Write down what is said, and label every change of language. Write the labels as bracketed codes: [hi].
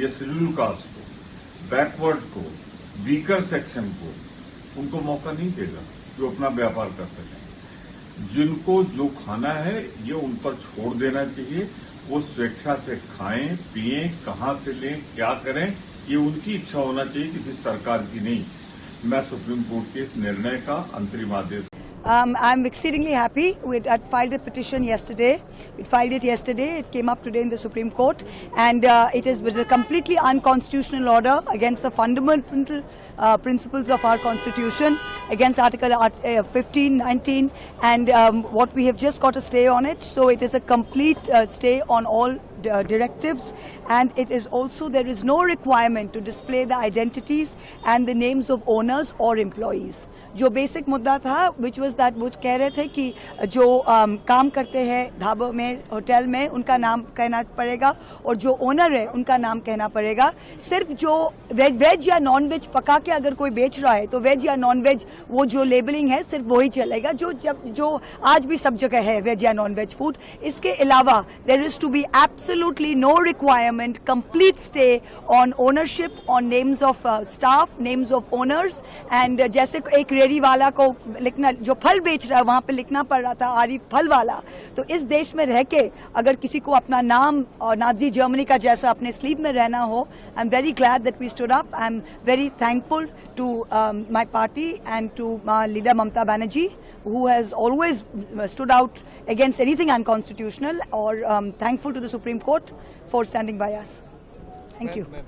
[hi] ये schedule caste को, backward को, वीकर सेक्शन को उनको मौका नहीं देगा जो अपना व्यापार कर सकें। जिनको जो खाना है ये उन पर छोड़ देना चाहिए। वो स्वेच्छा से खाएं, पिएं, कहां से लें, क्या करें, ये उनकी इच्छा होना चाहिए, किसी सरकार की नहीं। मैं सुप्रीम कोर्ट के इस निर्णय का अंतरिम आदेश [en] I'm exceedingly happy. We had filed a petition yesterday. We filed it yesterday. It came up today in the Supreme Court, and it was a completely unconstitutional order against the fundamental principles of our Constitution, against Article 15, 19, and what we have just got a stay on it. So it is a complete stay on all directives, and it is also, there is no requirement to display the identities and the names of owners or employees. [hi] जो basic मुद्दा था, [en] which was that [hi] वो कह रहे थे कि जो काम करते हैं ढाबों में, होटल में, उनका नाम कहना पड़ेगा और जो ओनर है उनका नाम कहना पड़ेगा। सिर्फ जो वेज या नॉन वेज पका के अगर कोई बेच रहा है तो वेज या नॉन वेज वो जो लेबलिंग है सिर्फ वही चलेगा जो आज भी सब जगह है, वेज या नॉन वेज फूड। इसके अलावा [en] There is to be absolutely no requirement, complete stay on ownership, on names of staff, names of owners. [hi] And जैसे एक रेडी वाला को लिखना, जो फल बेच रहा है वहां पे लिखना पड़ रहा था आरिफ फल वाला, तो इस देश में रह के अगर किसी को अपना नाम और नाजी जर्मनी का जैसा अपने स्लीव में रहना हो, [en] I am very glad that we stood up. I am very thankful to my party and to my leader Mamata Banerjee, who has always stood out against anything unconstitutional, or thankful to the Supreme Court for standing by us. Thank you.